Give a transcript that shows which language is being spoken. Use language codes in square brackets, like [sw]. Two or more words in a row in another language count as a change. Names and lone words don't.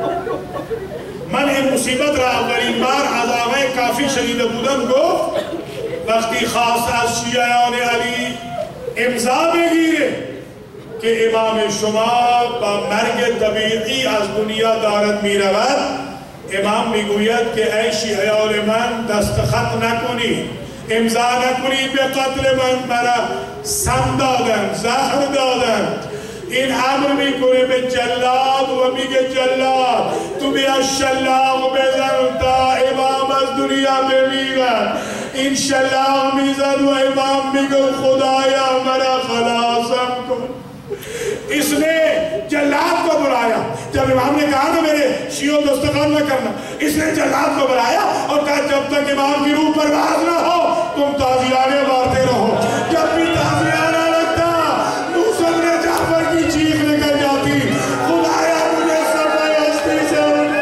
[fa] من این مصیبت را اولین بار از آقای کافی شنیده بودم گفت وقتی خاص از شیعان علی امضا بگیره که امام شما با مرگ طبیعی از دنیا دارد میرود، امام میگوید که ای شیعان من دستخط نکنید، امضا نکنید به قتل من، مرا سم دادن، زهر دادن. این امر میکنه به جلاد و میگه جلاد تو بیا شلاق بزن تا امام از دنیا بمیرد. این شلاق میزد و امام میگه خدایا مرا خلاصم کن. [ur] اس نے جلاد کو بلایا. جب امام نے کہا نا میرے شیعوں دستخط نہ کرنا، اس نے جلاد کو بلایا اور کہا جب تک امام کی روح پرواز نہ ہو تم تازیانے مارتے رہو. جب بھی تازیانہ لگتا موسیٰ نے جعفر کی چیخ نکل جاتی، خدایا مجھے سب ہستی سے اٹھا.